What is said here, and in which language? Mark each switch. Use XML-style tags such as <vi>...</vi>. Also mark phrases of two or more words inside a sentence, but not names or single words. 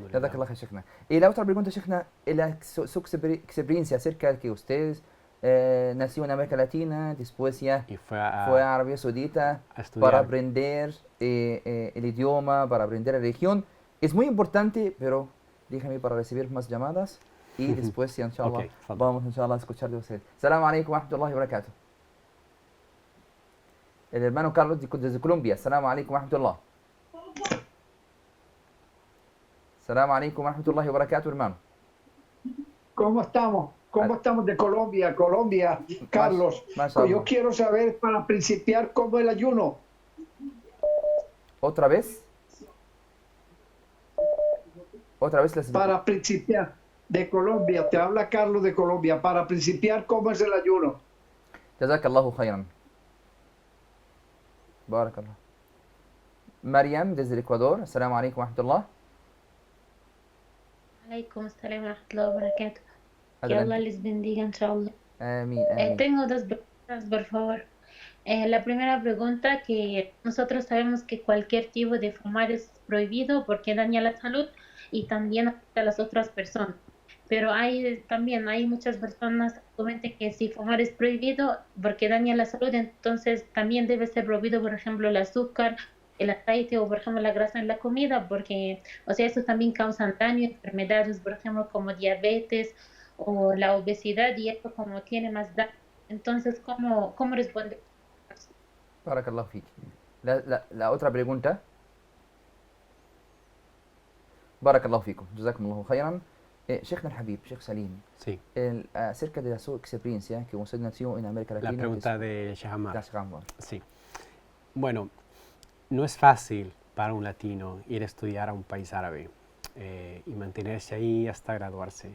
<es>Y la otra pregunta, Sheikhna, su experiencia acerca de que usted nació en América Latina, después ya fue a Arabia Saudita para aprender el idioma, para aprender la religión. Es muy importante, pero déjame para recibir más llamadas y después, inshallah, vamos inshallah a escuchar de usted.</es> <ar>السلام عليكم ورحمة الله وبركاته.</ar> <es>El hermano Carlos desde Colombia.</es> <ar>السلام عليكم ورحمة الله. السلام عليكم ورحمة الله وبركاته,</ar> <es>hermano. ¿Cómo estamos? ¿Cómo estamos de Colombia? Carlos. Yo quiero saber, para principiar, ¿cómo es el ayuno? ¿Otra vez? Para principiar, de Colombia. Te habla Carlos de Colombia. Para principiar, ¿cómo es el ayuno?</es> <ar>جزاك الله خيرا. بارك الله.</ar> <es>Mariam desde el Ecuador.</es> <ar>السلام عليكم ورحمة الله. عليكم السلام ورحمة الله وبركاته.</ar> <es>Que Allah les bendiga, inshallah. Amén. Tengo 2 preguntas, por favor. La primera pregunta, que nosotros sabemos que cualquier tipo de fumar es prohibido porque daña la salud y también afecta a las otras personas. Pero también hay muchas personas que comentan que si fumar es prohibido porque daña la salud, entonces también debe ser prohibido, por ejemplo, el azúcar, el aceite o, por ejemplo, la grasa en la comida, porque, o sea, eso también causa daño, enfermedades, por ejemplo, como diabetes o la obesidad, y esto como tiene más daño. Entonces, ¿cómo responder?</es> <ar>بارك الله فيك.</ar> <es>La otra pregunta.</es> <ar>بارك الله فيكم. جزاكم الله خيرا. شيخ الحبيب، شيخ سليم,</ar> <es>acerca de su experiencia que usted nació en América Latina. La pregunta de Sheikh Ammar. Sí. Bueno, no es fácil para un latino ir a estudiar a un país árabe y mantenerse ahí hasta graduarse.</es>